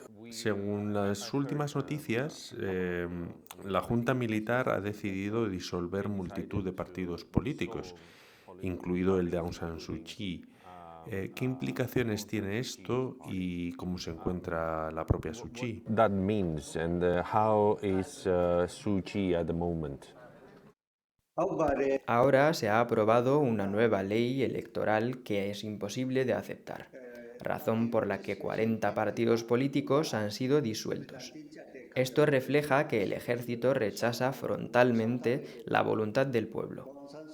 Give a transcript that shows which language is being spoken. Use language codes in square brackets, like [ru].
[es] Según las últimas noticias, la Junta Militar ha decidido disolver multitud de partidos políticos, incluido el de Aung San Suu Kyi. ¿Qué implicaciones tiene esto y cómo se encuentra la propia Suu Kyi? [en] That means, and how is Suu Kyi at the moment? [es] Ahora se ha aprobado una nueva ley electoral que es imposible de aceptar. razón por la que 40 partidos políticos han sido disueltos. Esto refleja que el ejército rechaza frontalmente la voluntad del pueblo.